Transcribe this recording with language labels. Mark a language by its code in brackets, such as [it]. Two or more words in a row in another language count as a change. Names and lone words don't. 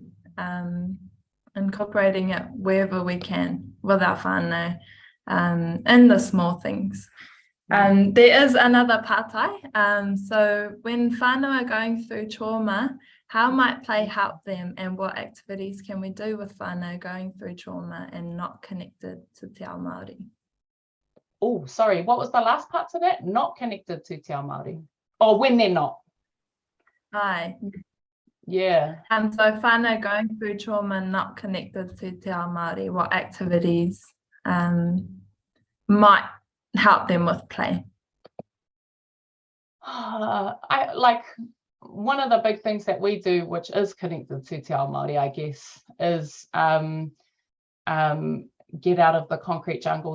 [en] Incorporating it wherever we can with our whānau, and the small things. There is another pātai. So when whānau are going through trauma, how might play help them, and what activities can we do with whānau going through trauma and not connected to [mi] te ao Māori? [en] Oh, sorry, what was the last part to that? Not connected to [mi] te ao Māori. [en] Or when they're not. Aye. Yeah. So whānau going through trauma not connected to [mi] te ao Māori, [en] what activities might help them with play? One of the big things that we do, which is connected to [mi] te ao Māori, [en] I guess, is get out of the concrete jungle.